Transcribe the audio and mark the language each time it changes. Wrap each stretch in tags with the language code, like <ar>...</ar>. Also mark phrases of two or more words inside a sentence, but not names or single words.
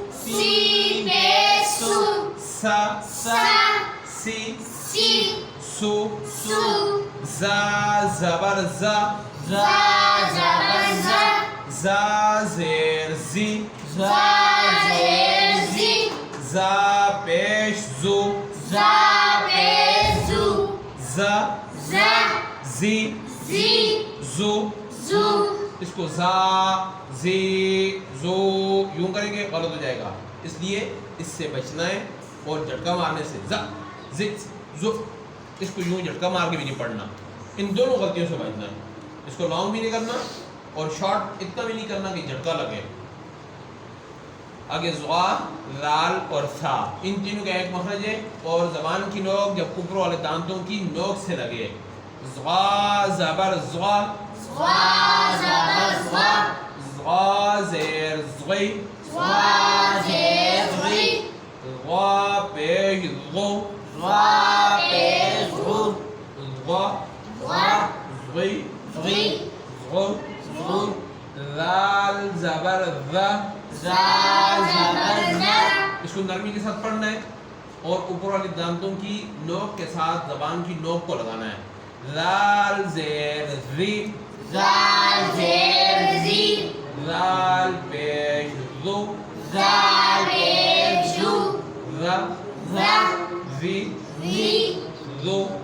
<ur>سا سی سو زا زبر زا زا زیر زی زا پیش زو زا زی زو اس کو زا زی زو یوں کریں گے غلط ہو جائے گا اس لیے اس سے بچنا ہے اور جھٹکا مارنے سے زا زی زو اس کو یوں جھٹکا مار کے بھی نہیں پڑھنا ان دونوں غلطیوں سے بچنا ہے اس کو لانگ بھی نہیں کرنا اور شارٹ اتنا بھی نہیں کرنا کہ جھٹکا لگے آگے زغا لال اور تھا ان تینوں کا ایک مخرج ہے اور زبان کی نوک جب اوپر والے دانتوں کی نوک سے لگے زغا زبر زغا زغا زیر زغی غا پیش غو غا زغی غو لال زبر ذا اس کو نرمی کے ساتھ پڑھنا ہے اور اوپر والی دانتوں کی نوک کے ساتھ زبان کی نوک کو لگانا ہے لال زیر ری لال پیش زو زی زو</ur>